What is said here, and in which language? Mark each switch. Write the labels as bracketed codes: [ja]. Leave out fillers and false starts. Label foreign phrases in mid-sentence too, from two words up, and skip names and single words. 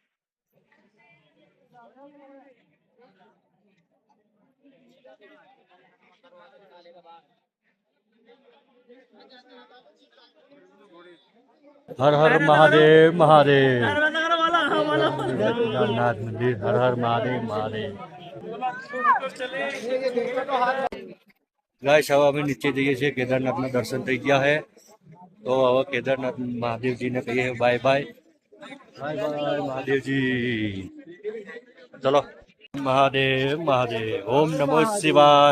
[hi] हर हर महादेव महादेव. केदारनाथ मंदिर. हर हर महादेव महादेव. [gu] गाइस હવે અમે નીચે જઈએ છીએ. કેદારનાથના દર્શન થઈ ગયા છે. તો હવે કેદારનાથ મહાદેવજીને કહીએ બાય બાય. બાય બાય મહાદેવજી. ચલો. મહાદેવ મહાદેવ. [sa] ॐ नमः शिवाय.